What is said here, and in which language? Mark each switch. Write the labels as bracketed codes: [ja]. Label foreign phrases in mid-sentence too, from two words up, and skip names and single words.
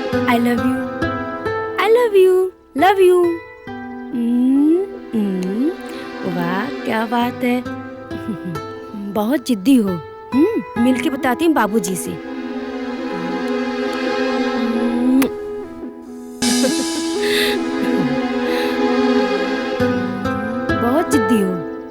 [en] I love you, I love you, love you. [hi] वाह क्या बात है, बहुत जिद्दी हो। मिलके बताती हूँ बाबूजी से। बहुत जिद्दी हो।